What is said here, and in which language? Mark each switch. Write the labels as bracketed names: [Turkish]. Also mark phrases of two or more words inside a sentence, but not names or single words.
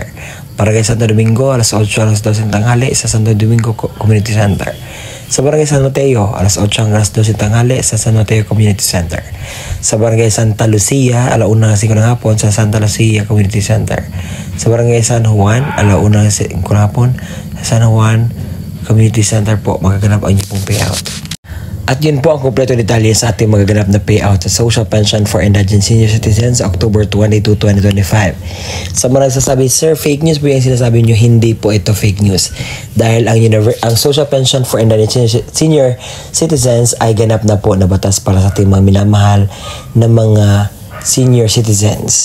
[Filipino] Barangay Santo Domingo, alas 8 hanggang 12 ng tanghali sa Santo Domingo Community Center. Sa Barangay San Mateo, alas 8 hanggang 12 ng tanghali sa San Mateo Community Center. Sa Barangay Santa Lucia, alauna hanggang 5 ng hapon sa Santa Lucia Community Center. Sa Barangay San Juan, alauna hanggang 5 ng hapon sa San Juan Community Center po magaganap ang inyong payout. At yun po ang kompleto detalye sa ating magaganap na payout sa Social Pension for Indigent Senior Citizens sa October 22, 2025. Sa mga nagsasabi, Sir, [English] fake news [Filipino] po yung sinasabi nyo, hindi po ito [English] fake news. [Filipino] Dahil ang Social Pension for Indigent [English] Senior Citizens [Filipino] ay ganap na po na batas para sa ating mga minamahal na mga senior citizens.